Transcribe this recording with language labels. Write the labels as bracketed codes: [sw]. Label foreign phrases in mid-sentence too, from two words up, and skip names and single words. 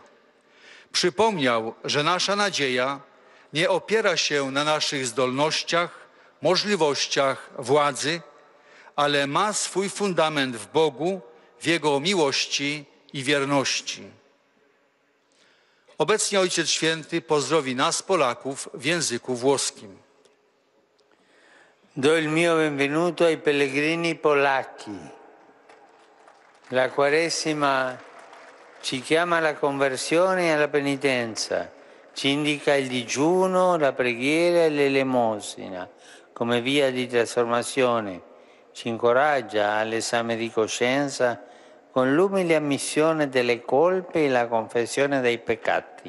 [pl] Przypomniał, że nasza nadzieja nie opiera się na naszych zdolnościach, możliwościach, władzy, ale ma swój fundament w Bogu, w Jego miłości i wierności. Obecnie Ojciec Święty pozdrowi nas, Polaków, w języku włoskim. [it] Do il mio benvenuto ai pellegrini polacchi. La Quaresima ci chiama alla conversione e alla penitenza, ci indica il digiuno, la preghiera e l'elemosina come via di trasformazione, ci incoraggia all'esame di coscienza con l'umile ammissione delle colpe e la confessione dei peccati.